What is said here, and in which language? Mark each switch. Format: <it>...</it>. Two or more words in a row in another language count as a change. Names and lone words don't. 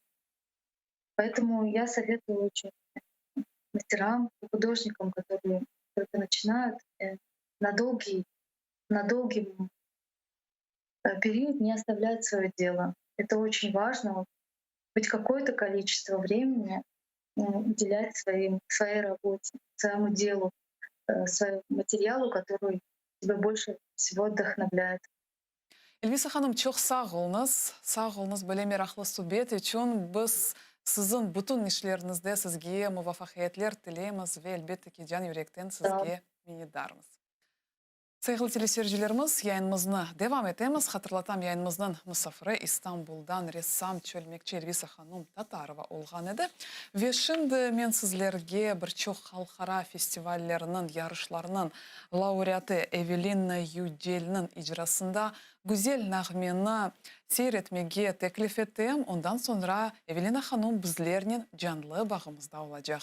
<ru>Поэтому я советую очень мастерам, художникам, которые только начинают, на долгий период не оставлять свое дело. Это очень важно. Хоть какое-то количество времени уделять своей работе, своему делу, своему материалу, который тебя больше всего вдохновляет.</ru> <crh>Эльвиса ханым, çok sağ olunuz böyle meraklı sohbet için. Biz sizin bütün işlerinizde sizge muvaffakiyetler tileymiz ve elbette ki can yürekten</crh> <ru>Да,</ru> <crh>sizge minnettarmız. Sayılı teleseyircilerimiz, yayınımızны devam etemiz. Hatırlatam, yayınımızның misafiri İstanbul'dan ressam çölmekçi Elvisa Hanım Tatarova olğan edi. Ve şimdi men sizlerge bir çox halkara festivallerinin, yarışlarının laureatı Evelina Yudel'nin icrasında güzel nağmeni seyretmege teklif ettim. Ondan sonra Evelina Hanım bizlerinin canlı bağımızda olacak.</crh>